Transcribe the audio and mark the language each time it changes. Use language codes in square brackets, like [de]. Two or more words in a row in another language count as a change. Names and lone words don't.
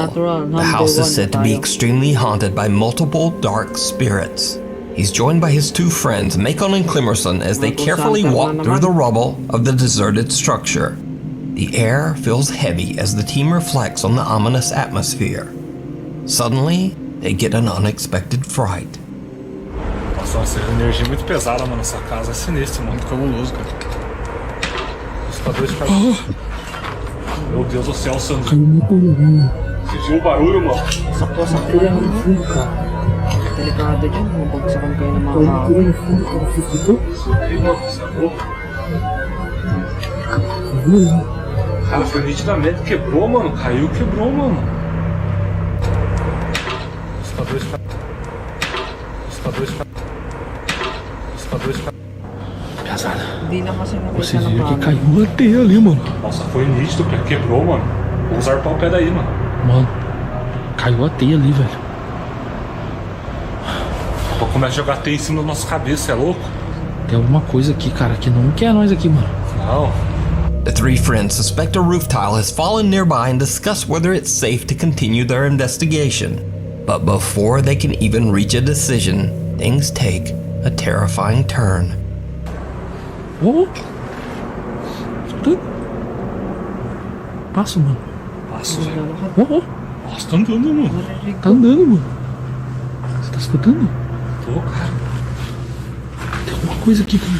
[en] The house is said to be extremely haunted by multiple dark spirits. He's joined by his two friends, Macon and Climerson, as they carefully walk through the rubble of the deserted structure. The air feels heavy as the team reflects on the ominous atmosphere. Suddenly, they get an unexpected fright. [pt] Nossa, essa energia é muito pesada, mano. Essa casa é sinistra, mano. Muito cabuloso, cara. Assustador de cara. Meu Deus do céu, Sandro. Você viu o barulho, mano? [tl] Sakto-sakto lang. Delikado dyan. Mabagsakan kayo ng mga [pt] Cara, foi nitidamente. Quebrou, mano. Caiu, quebrou, mano. Assustador de cara. Assustador de cara. Pesada. [tl] Hindi na kasi [pt] Você [tl] nakita [pt] viu [tl] ng [pt] que caiu uma teia ali, mano. Nossa, foi nítido, cara. Quebrou, mano. Vou usar o pé daí, mano. Mano, caiu a teia ali, velho. Vou começar a jogar teia em cima da nossa cabeça, é louco? Tem alguma coisa aqui, cara, que não quer nós aqui, mano. Não. [en] The three friends suspect a roof tile has fallen nearby and discuss whether it's safe to continue their investigation. But before they can even reach a decision, things take a terrifying turn. [pt] Oh! Passa, mano. Nossa, velho. Oh! Nossa, tá andando, mano. Tá andando, mano. Você tá escutando? Tô, cara. Tem alguma coisa aqui, cara.